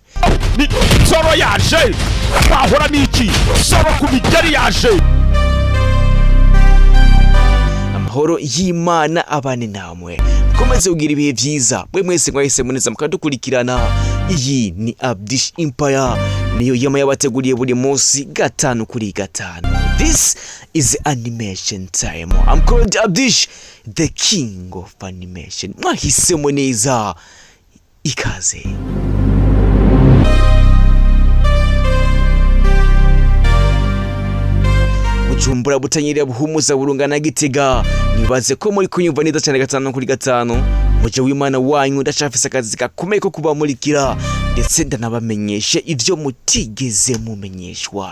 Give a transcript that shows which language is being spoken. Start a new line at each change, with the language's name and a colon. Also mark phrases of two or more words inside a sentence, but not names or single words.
Rundi: Nsoro yaje, bahora niki Nsoro ku bigari yaje. Amahoro y'Imana abane namwe, mukomeze kugira ibihe byiza mwe mwese mwahise muneza mukadukurikirana. Iyi ni Abdish Empire, niyo yama yabateguriye buri munsi 5 kuri 5.
English: This is animation time. I'm called Abdish, the king of animation.
Rundi: Mwahisemo neza, ikaze. Bujumbura, Butanyerera, Buhumuza, Burunga na Gitega, nibaze ko muri kunyumva neza cyane 5 kuri 5. Muje w'Imana wanyu ndashafise akazi gakomeye ko kubamurikira, ndetse ndanabamenyeshe ivyo mutigeze mumenyeshwa.